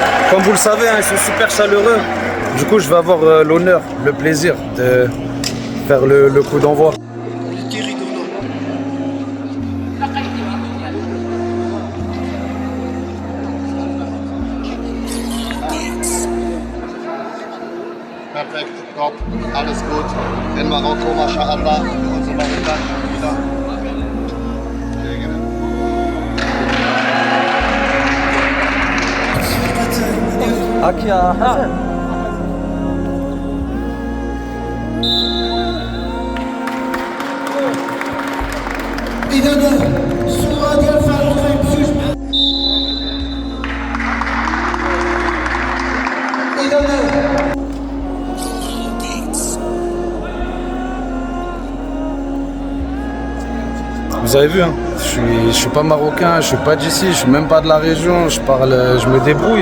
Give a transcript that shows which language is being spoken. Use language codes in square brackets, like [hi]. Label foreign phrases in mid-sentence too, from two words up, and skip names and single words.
[fr] Comme vous le savez, hein, ils sont super chaleureux. Du coup, je vais avoir l'honneur, le plaisir de faire le coup d'envoi. [de] Perfekt, top, alles gut. In Marokko, MashaAllah, unsere marokkanischen Spieler. Akia Hassan. [ar] إذا الصورة ديال فاروق غيمشيوش [fr] Vous avez vu, hein, je suis pas marocain, je suis pas d'ici, je suis même pas de la région, je me débrouille.